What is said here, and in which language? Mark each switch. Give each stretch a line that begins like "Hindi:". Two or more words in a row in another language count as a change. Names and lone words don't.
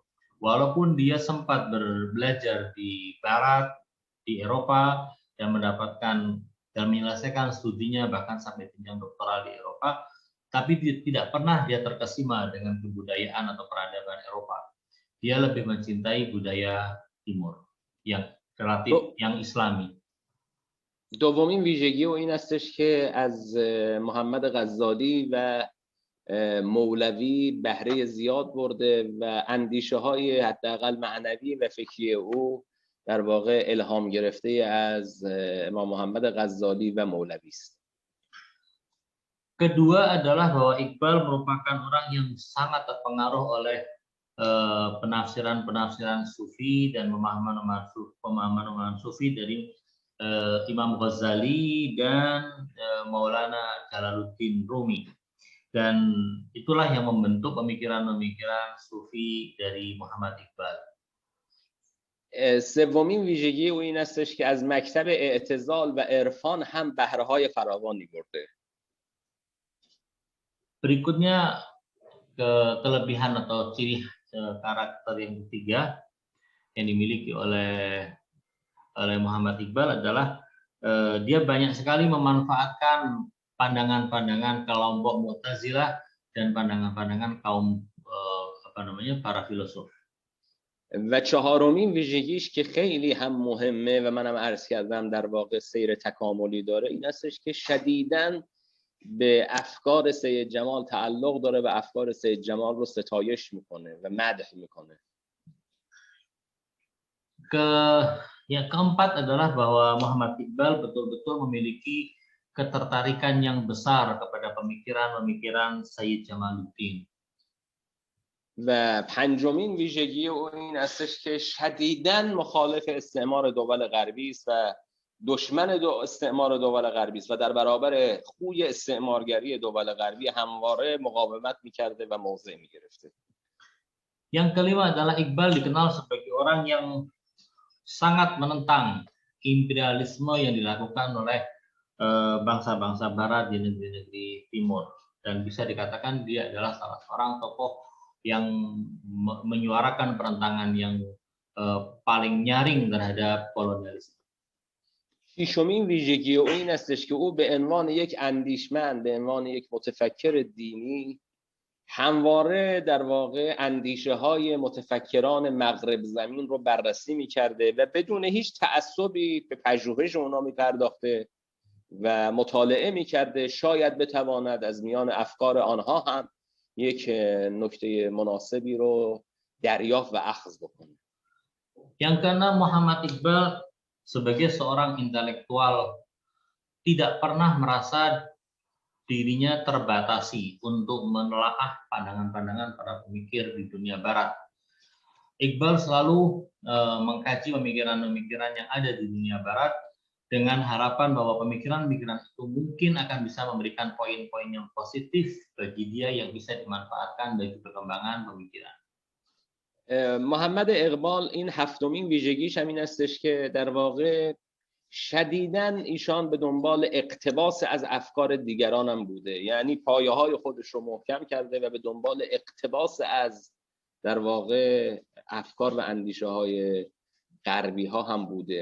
Indonesian: Walaupun dia sempat belajar di Barat, di Eropa, dan mendapatkan dan menyelesaikan studinya bahkan sampai jenjang doktoral di Eropa, tapi tidak pernah dia terkesima dengan kebudayaan atau peradaban Eropa. Dia lebih mencintai budaya Timur yang relatif, yang Islami.
Persian: دومین ویژگی و این استش که از محمد غزالی و مولوی بهره زیاد برده و اندیشه های حداقل معنوی و فکری او در واقع الهام گرفته از امام محمد غزالی و مولوی است.
Indonesian: Kedua adalah bahwa Iqbal merupakan orang yang sangat terpengaruh oleh penafsiran-penafsiran Sufi dan pemahaman Sufi dari Imam Ghazali dan Maulana Jalaluddin Rumi, dan itulah yang membentuk pemikiran-pemikiran Sufi dari Muhammad Iqbal.
Persian: سومین ویژگی او این استش که از مکتب اعتزال و عرفان هم بهره‌های فراوانی برده.
Indonesian: Berikutnya kelebihan atau ciri karakter yang ketiga yang dimiliki oleh Muhammad Iqbal adalah dia banyak sekali memanfaatkan pandangan-pandangan kelompok Mu'tazilah dan pandangan-pandangan kaum para filosof.
Persian: و چهارمین ویژگیش که خیلی هم مهمه و منم عرض کردم در واقع سیر تکاملی داره این استش که شدیداً به افکار سید جمال تعلق داره و افکار سید جمال رو ستایش میکنه و مدح میکنه.
Indonesian: Yang keempat adalah bahwa Muhammad Iqbal betul-betul memiliki ketertarikan yang besar kepada pemikiran-pemikiran Sayyid Jamaluddin.
Persian: و پنجمین ویژگی او این استش که شدیداً مخالف استعمار دول غربی است و دشمن استعمار دول غربی است و در برابر خوی استعمارگری دول غربی همواره مقاومت می‌کرده و موضع می‌گرفته.
Indonesian: Yang kelima adalah Iqbal dikenal sebagai orang yang sangat menentang imperialisme yang dilakukan oleh bangsa-bangsa Barat di negeri-negeri Timur, dan bisa dikatakan dia adalah salah seorang tokoh yang menyuarakan penentangan yang paling nyaring terhadap kolonialisme.
Persian: ششمین ویژگی او این استش که او به عنوان یک اندیشمند، به عنوان یک متفکر دینی همواره در واقع اندیشه های متفکران مغرب زمین رو بررسی می‌کرده و بدون هیچ تعصبی به پژوهش اونا می‌پرداخته و مطالعه می‌کرده. شاید بتواند از میان افکار آنها هم یک نکته مناسبی رو دریافت و اخذ بکنه.
Indonesian: Yang keenam, Muhammad Iqbal sebagai seorang intelektual tidak pernah merasa dirinya terbatasi untuk menelaah pandangan-pandangan para pemikir di dunia Barat. Iqbal selalu mengkaji pemikiran-pemikiran yang ada di dunia Barat dengan harapan bahwa pemikiran-pemikiran itu mungkin akan bisa memberikan poin-poin yang positif bagi dia yang bisa dimanfaatkan bagi perkembangan pemikiran.
Persian: محمد اقبال این هفتمین ویژگیش هم این استش که در واقع شدیداً ایشان به دنبال اقتباس از افکار دیگران هم بوده، یعنی پایه های خودش رو محکم کرده و به دنبال اقتباس از در واقع افکار و اندیشه های غربی ها هم بوده.